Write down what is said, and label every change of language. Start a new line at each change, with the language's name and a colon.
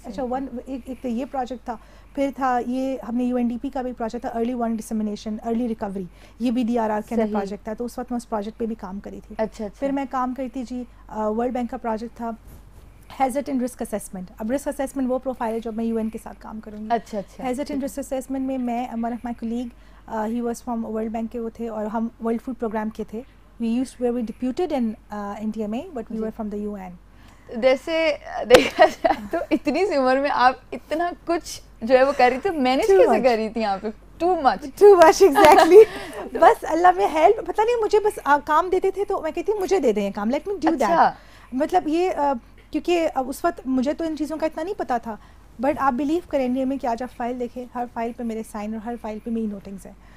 Urdu: اچھا, ایک تو یہ پروجیکٹ تھا, پھر تھا یہ ہم نے UNDP کا بھی پروجیکٹ تھا early warning dissemination, early recovery, یہ بھی DRR کا پروجیکٹ تھا, تو اس وقت میں اس پروجیکٹ پہ بھی کام کری تھی. پھر میں کام کری تھی جی ورلڈ بینک کا پروجیکٹ تھا ہیزٹ اینڈ رسک اسیسمنٹ. اب رسک اسیسمنٹ وہ پروفائل ہے جو میں UN کے ساتھ کام کروں گی. ہیزٹ اینڈ رسک اسیسمنٹ میں one of my colleague, he was from world bank کے وہ تھے, اور ہم ورلڈ فوڈ پروگرام کے تھے.
English: We were deputed in NTMA, but we were from the UN.
Urdu: جیسے دیکھا جائے تو اتنی سی عمر میں آپ اتنا کچھ جو ہے وہ کر رہی تھی, مینیج کیسے کر رہی تھی یہاں پہ؟ Too much exactly. بس اللہ میں ہیلپ, پتہ نہیں مجھے بس کام دیتے تھے تو میں کہتی ہوں مجھے دے دیں یہ کام, لیٹ می ڈو دیٹ. مطلب یہ کیونکہ اس وقت مجھے تو ان چیزوں کا اتنا نہیں پتا تھا, بٹ آپ بلیو کریں انڈیا میں کہ آج آپ فائل دیکھیں, ہر فائل پہ میرے سائن اور ہر فائل پہ میری نوٹنگز ہیں.